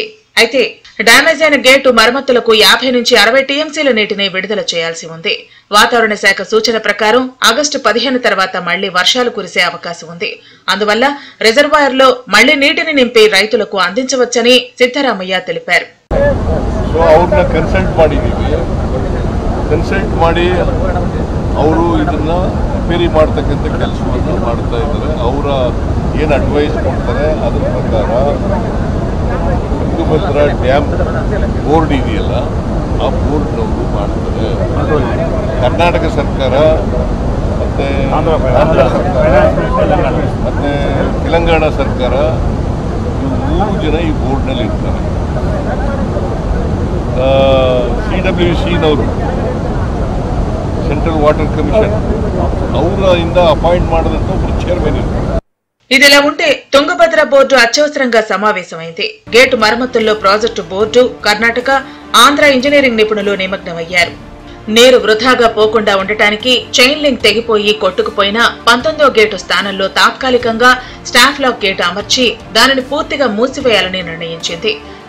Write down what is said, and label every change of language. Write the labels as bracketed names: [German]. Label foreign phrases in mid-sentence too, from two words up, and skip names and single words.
[Telugu] అయితే డ్యామేజ్ అయిన గేటు మరమ్మతులకు 50 నుంచి 60 టీఎంసీల నీటిని విడుదల చేయాల్సి ఉంది. వాతావరణ శాఖ సూచన ప్రకారం ఆగస్టు 15 తర్వాత మళ్లీ వర్షాలు కురిసే అవకాశం ఉంది. అందువల్ల రిజర్వాయర్లో మళ్లీ నీటిని నింపి రైతులకు అందించవచ్చని సిద్ధరామయ్య తెలిపారు. [Kannada] ಕನ್ಸಲ್ಟ್ ಮಾಡಿ ಅವರು ಇದನ್ನ ರಿಪೇರಿ ಮಾಡ್ತಕ್ಕಂಥ ಕೆಲಸವನ್ನು ಮಾಡ್ತಾ ಇದ್ದಾರೆ. ಅವರ ಏನು ಅಡ್ವೈಸ್ ಕೊಡ್ತಾರೆ ಅದರ ಪ್ರಕಾರ ತುಂಗಭದ್ರಾ [English] dam board [Kannada] ಇದೆಯಲ್ಲ ಆ ಬೋರ್ಡ್ನವರು ಮಾಡ್ತಾರೆ. ಕರ್ನಾಟಕ ಸರ್ಕಾರ ಮತ್ತು ತೆಲಂಗಾಣ ಸರ್ಕಾರ ಇವು 3 ಜನ ಈ ಬೋರ್ಡ್ನಲ್ಲಿ ಇರ್ತಾರೆ. CWCನವರು ಸೆಂಟ್ರಲ್ ವಾಟರ್ ಕಮಿಷನ್ ಅವರಿಂದ ಅಪಾಯಿಂಟ್ ಮಾಡಿದಂತ ಒಬ್ಬರು ಚೇರ್ಮನ್ ಇರ್ತಾರೆ. [Telugu] ఇదిలా ఉంటే తుంగభద్ర బోర్డు అత్యవసరంగా సమావేశమైంది. గేటు మరమ్మతుల్లో ప్రాజెక్టు బోర్డు, కర్ణాటక, ఆంధ్ర ఇంజనీరింగ్ నిపుణులు నిమగ్నమయ్యారు. నీరు వృధాగా పోకుండా ఉండటానికి [English] chain link [Telugu] తెగిపోయి కొట్టుకుపోయిన 19వ గేటు స్థానంలో తాత్కాలికంగా [English] staff lock gate [Telugu] అమర్చి దానిని పూర్తిగా మూసివేయాలని నిర్ణయించింది.